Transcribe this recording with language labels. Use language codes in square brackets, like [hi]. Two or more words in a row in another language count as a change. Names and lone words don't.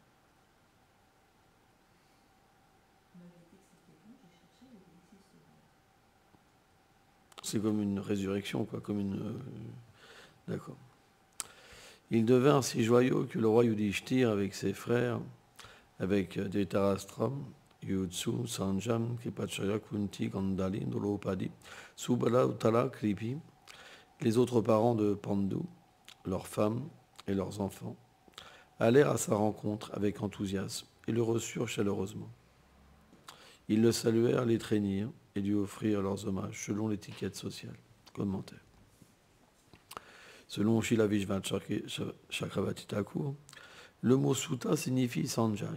[fr] C'est comme une résurrection, quoi, comme une... D'accord. Ils devinrent si joyeux que le roi Yudhishthir, avec ses frères, avec Dhritarashtra, Yudsu, Sanjam, Kripachaya, Kunti, Gandali, Drupadi, Subala, Uttara, Kripi, les autres parents de Pandu, leurs femmes et leurs enfants, allèrent à sa rencontre avec enthousiasme et le reçurent chaleureusement. Ils le saluèrent, l'étreignirent et lui offrirent leurs hommages selon l'étiquette sociale. Commentaire. Selon Srila Vishwanath Chakravarti Thakur, le mot Sutta signifie Sanjay.